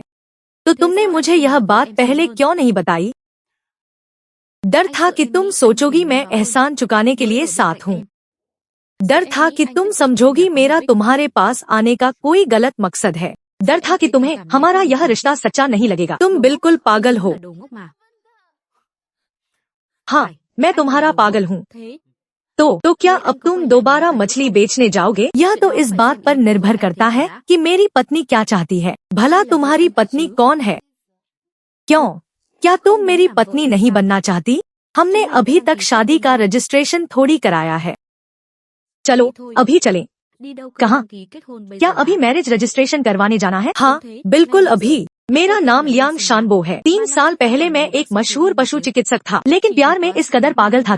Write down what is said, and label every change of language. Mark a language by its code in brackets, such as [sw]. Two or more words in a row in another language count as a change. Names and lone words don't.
[hi] तो तुमने मुझे यह बात पहले क्यों नहीं बताई? डर था कि तुम सोचोगी मैं एहसान चुकाने के लिए साथ हूँ। डर था कि तुम समझोगी मेरा तुम्हारे पास आने का कोई गलत मकसद है। डर था कि तुम्हें हमारा यह रिश्ता सच्चा नहीं लगेगा। तुम बिल्कुल पागल हो। [vi] Đồ ngốc mà. [hi] हाँ, मैं तुम्हारा पागल हूँ। [vi] Thế. [hi] तो क्या अब तुम दोबारा मछली बेचने जाओगे? यह तो इस बात पर निर्भर करता है कि मेरी पत्नी क्या चाहती है। भला तुम्हारी पत्नी कौन है? क्यों? क्या तुम मेरी पत्नी नहीं बनना चाहती? हमने अभी तक शादी का रजिस्ट्रेशन थोड़ी कराया है। चलो अभी चलें। [vi] Đi đâu cơ [hi] कहाँ? [vi] đăng ký kết hôn bây [hi] क्या [vi] giờ [hi] अभी [vi] hả? [en] marriage registration [hi] करवाने जाना है? हाँ, बिल्कुल अभी। मेरा नाम लियांग शानबो है। 3 साल पहले मैं एक मशहूर पशु चिकित्सक था, लेकिन प्यार में इस कदर पागल था कि